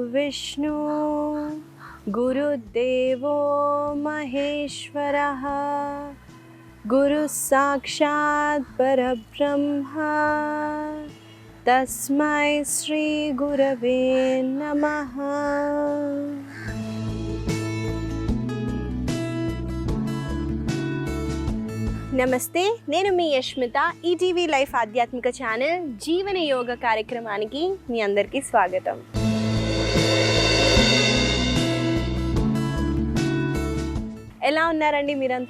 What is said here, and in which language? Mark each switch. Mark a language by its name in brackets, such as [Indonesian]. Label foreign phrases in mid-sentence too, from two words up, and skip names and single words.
[Sanskrit] विष्णु गुरुदेवो महेश्वरः गुरु साक्षात् परब्रह्म तस्मै श्री गुरवे नमः। [Telugu] నమస్తే, నేను మీ యష్మిత. ఈటీవీ లైఫ్ ఆధ్యాత్మిక ఛానల్ జీవన యోగ కార్యక్రమానికి మీ అందరికీ స్వాగతం. ఎలా ఉన్నారండి మీరంతా?